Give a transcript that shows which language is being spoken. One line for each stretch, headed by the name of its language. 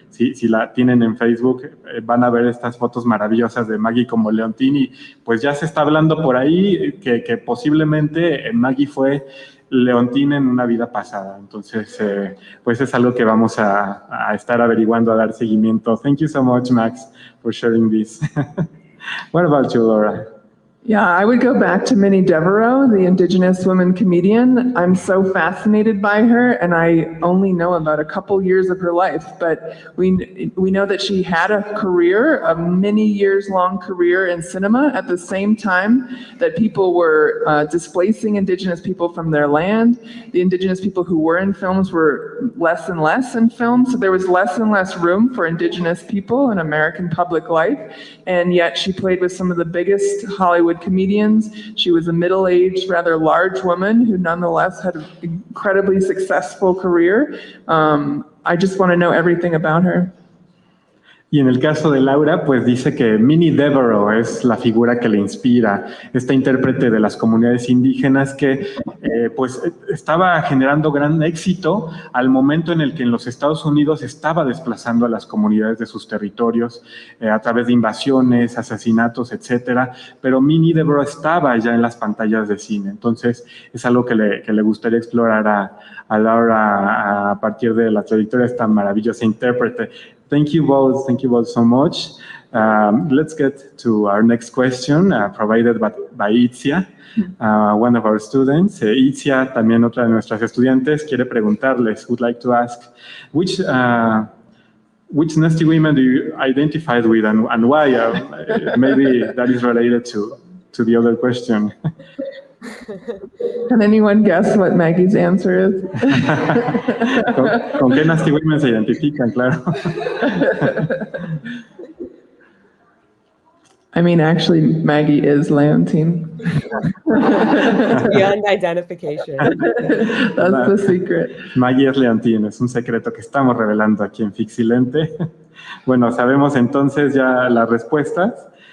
Spanish: Si la tienen en Facebook, van a ver estas fotos maravillosas de Maggie como Leontine, y pues ya se está hablando por ahí que posiblemente Maggie fue Leontine en una vida pasada. Entonces, pues es algo que vamos a estar averiguando, a dar seguimiento.
English: Thank you so much, Max, for sharing this. What about you, Laura? Yeah, I would go back to Minnie Devereaux, the Indigenous woman comedian. I'm so fascinated by her, and I only know about a couple years of her life, but we know that she had a career, a many years long career in cinema at the same time that people were displacing Indigenous people from their land. The Indigenous people who were in films were less and less in films, so there was less and less room for Indigenous people in American public life, and yet she played with some of the biggest Hollywood comedians. She was a middle-aged, rather large woman who nonetheless had an incredibly successful career. I just want to know everything about her.
Spanish: Y en el caso de Laura, pues dice que Minnie Devereaux es la figura que le inspira, esta intérprete de las comunidades indígenas que pues estaba generando gran éxito al momento en el que en los Estados Unidos estaba desplazando a las comunidades de sus territorios a través de invasiones, asesinatos, etcétera, pero Minnie Devereaux estaba ya en las pantallas de cine. Entonces es algo que le gustaría explorar a Laura a partir de la trayectoria de esta maravillosa intérprete.
English: Thank you both so much. Let's get to our next question, provided by Itzia, one of our students. Itzia,
Spanish: también otra de nuestras estudiantes, quiere preguntarles,
English: would like to ask, which nasty women do you identify with and why? Maybe that is related to the other question. Can anyone guess what Maggie's answer is?
Spanish: ¿Con qué nasty women se identifican? Claro.
English: I mean, actually, Maggie is Leontine. Beyond identification. That's the secret.
Spanish: Maggie es Leontine, es un secreto que estamos revelando aquí en Fixilente. Bueno, sabemos entonces ya las respuestas.